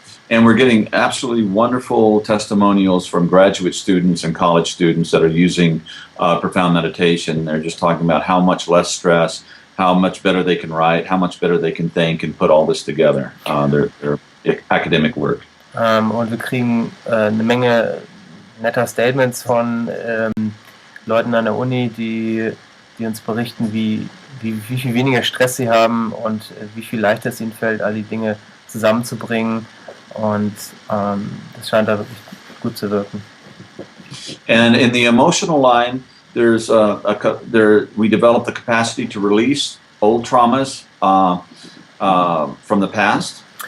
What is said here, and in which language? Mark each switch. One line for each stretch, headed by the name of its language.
English: And we're getting absolutely wonderful testimonials from graduate students and college students that are using profound meditation. They're just talking about how much less stress, how much better they can write, how much better they can think and put all this together. Their academic work.
German: Und wir kriegen eine Menge netter Statements von Leuten an der Uni, die uns berichten, wie viel weniger Stress sie haben und wie viel leichter es ihnen fällt, all die Dinge zusammenzubringen. Und das scheint da wirklich gut zu wirken.
English: And in the emotional line, there's we develop the capacity to release old traumas from the past.